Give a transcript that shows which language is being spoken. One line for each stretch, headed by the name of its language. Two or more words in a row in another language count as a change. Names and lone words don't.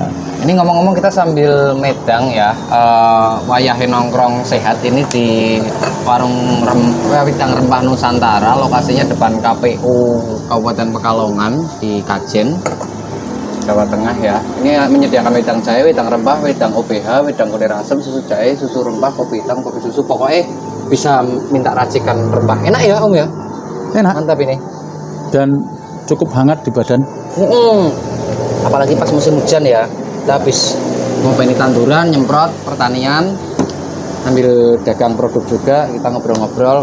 Indonesian: Ini ngomong-ngomong kita sambil medang ya, wayahe nongkrong sehat ini di warung Wedang Rempah Nusantara, lokasinya depan KPU Kabupaten Pekalongan di Kajen, Jawa Tengah ya. Ini menyediakan wedang jahe, wedang rempah, wedang OBH, wedang kulir asem, susu jahe, susu rempah, kopi hitam, kopi susu. Pokoknya bisa minta racikan rempah. Enak ya Om ya? Enak. Mantap ini. Dan cukup hangat di badan. Apalagi pas musim hujan ya, kita habis
Javanese: ngopeni tanduran,
Indonesian: nyemprot, pertanian, sambil dagang produk juga, kita ngobrol-ngobrol.